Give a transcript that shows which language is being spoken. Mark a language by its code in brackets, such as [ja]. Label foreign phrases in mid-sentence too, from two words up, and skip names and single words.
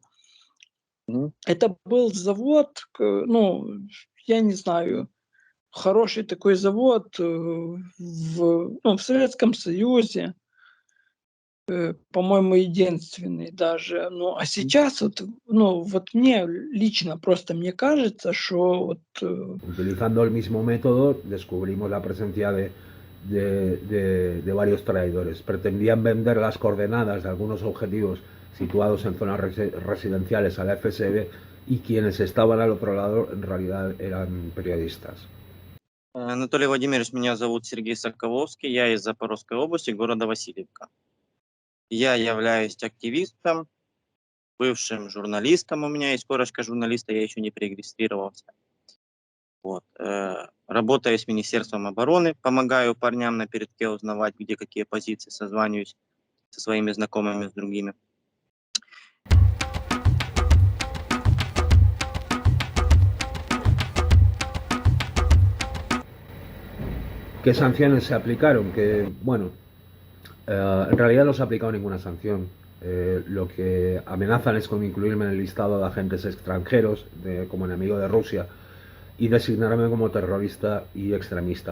[ru] Это был завод, ну, я не знаю, хороший такой завод в Советском Союзе, по-моему, единственный даже. Ну, а сейчас вот, ну, вот мне лично просто мне кажется, что вот... [es] Utilizando el mismo método, descubrimos la presencia de varios traidores. Pretendían vender las coordenadas de algunos objetivos situados en zonas residenciales a la FSB y quienes estaban al otro lado en realidad eran periodistas. [ru] Анатолий Владимирович, меня зовут Сергей Соколовский, я из Запорожской области, города Васильевка. Я являюсь активистом, бывшим журналистом, у меня есть корочка журналиста, я еще не перерегистрировался. Вот. Работаю с Министерством обороны, помогаю парням на передке узнавать, где какие позиции, созваниваюсь со своими знакомыми, с другими. [es] ¿Qué sanciones se aplicaron? Que, bueno, en realidad no se ha aplicado ninguna sanción. Lo que amenazan es con incluirme en el listado de agentes extranjeros como enemigo de Rusia y designarme como terrorista y extremista.